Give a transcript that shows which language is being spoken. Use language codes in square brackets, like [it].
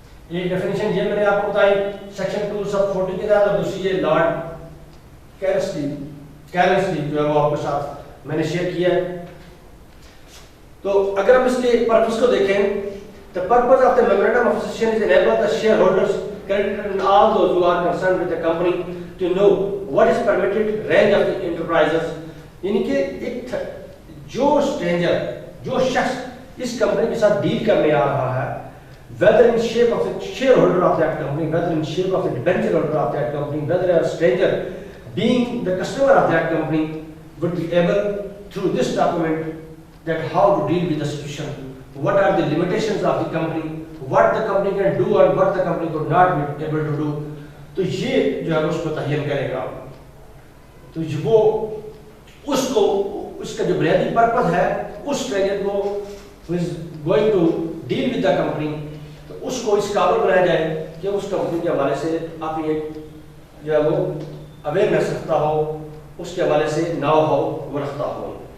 [ur] یہ ڈیفینیشن یہ میں نے آپ کو بتائی سیکشن 2 سب 40 کے تحت، اور دوسری یہ لارڈ کیرنسلی جو ہے وہ آپ کے ساتھ میں نے شیئر کیا ہے. تو اگر ہم اس کے پرپس کو دیکھیں، [en] the purpose of the memorandum of association is enable the shareholders, creditors and all those who are concerned with the company to know what is permitted range of the enterprises. [ur] یعنی کہ ایک جو stranger, جو شخص اس company کے ساتھ deal کرنے آ رہا ہے، [en] whether in shape of the shareholder of that company, whether in shape of the debenture holder of that company, whether a stranger being the customer of that company, would be able through this document that how to deal with the situation, what are the limitations of the company, what the company can do and what the company could not be able to do. [ur] تو یہ جو ہے اس کو تعین کرے گا. تو وہ اس کو اس کا جو بنیادی پرپس ہے اس اسٹرینجر کو [en] who is going to deal with the company، [ur] اس کو اس قابل بنایا جائے کہ اس کمپنی کے حوالے سے اپنی ایک جو ہے وہ اویئرنیس رکھتا ہو، اس کے حوالے سے ناؤ ہو وہ رکھتا ہو.